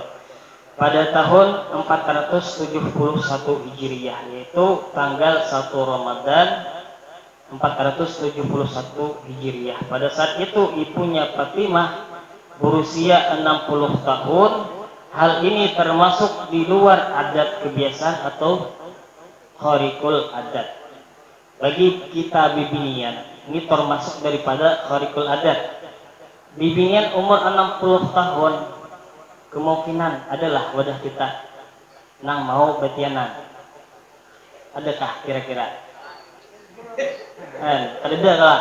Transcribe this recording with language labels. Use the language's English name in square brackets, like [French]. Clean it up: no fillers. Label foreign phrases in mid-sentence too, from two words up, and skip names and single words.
[Indonesian] Pada tahun 471 Hijriyah, yaitu tanggal 1 Ramadan 471 Hijriyah. Pada saat itu ibunya Fatimah berusia 60 tahun. Hal ini termasuk di luar adat kebiasaan atau [Arabic] خارق العادة. [Banjar] Bagi kita bibinian, ini termasuk daripada [Arabic] خارق العادة. [Banjar] Bibinian umur 60 tahun kemungkinan adalah wadah kita nang mau betianan. Adakah kira-kira? Ada lah.